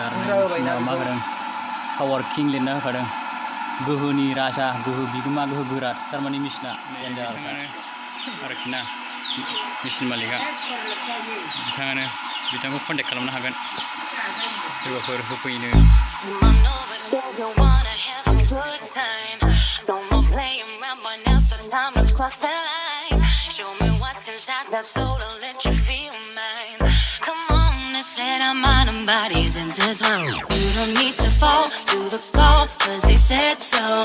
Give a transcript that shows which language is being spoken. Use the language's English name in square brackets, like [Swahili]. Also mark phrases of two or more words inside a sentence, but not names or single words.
[Bodo] डेन्जार मा होदों [English] power king [Bodo] लिरना होखादों गोहोनि राजा गोहो बिगोमा गोहो गोरा थारमाने मेसिना आरोखि ना मेसिन मालिका बिथाङानो बिथांखौ कन्टेक्ट खालामनो हागोन सोरबाफोर होफैनो [English] I know that you wanna have a good time. No more playing around, but now's the time to cross the line. Show me what's inside that soul and let you feel mine. Come on, they said our mind and bodies intertwined. You don't need to fall to the call, cause they said so.